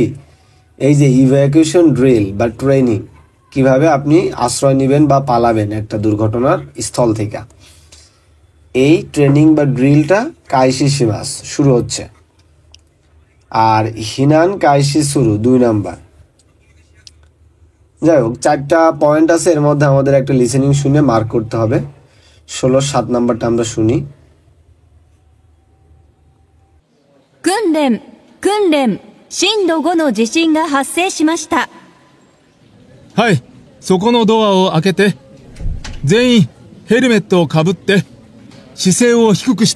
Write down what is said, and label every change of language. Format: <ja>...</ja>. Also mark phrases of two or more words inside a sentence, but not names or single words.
<bn>এই যে</bn> <en>evacuation drill</en> <bn>বা ট্রেনিং, কিভাবে আপনি আশ্রয় নেবেন বা পালাবেন একটা দুর্ঘটনার স্থল থেকে, এই ট্রেনিং বা ড্রিলটা</bn> <ja>開始します</ja> <bn>শুরু হচ্ছে। আর</bn> <ja>避難開始</ja> <bn>শুরু 2 নাম্বার। যাই হোক, 4টা পয়েন্ট আছে, এর মধ্যে আমাদের একটা লিসেনিং শুনে মার্ক করতে হবে। 16-7 নাম্বারটা আমরা শুনি।</bn> <ja>訓練震度5の地震が発生しました。はい、そこのドアを開けて、全員ヘルメットをかぶって姿勢を低くして。</ja>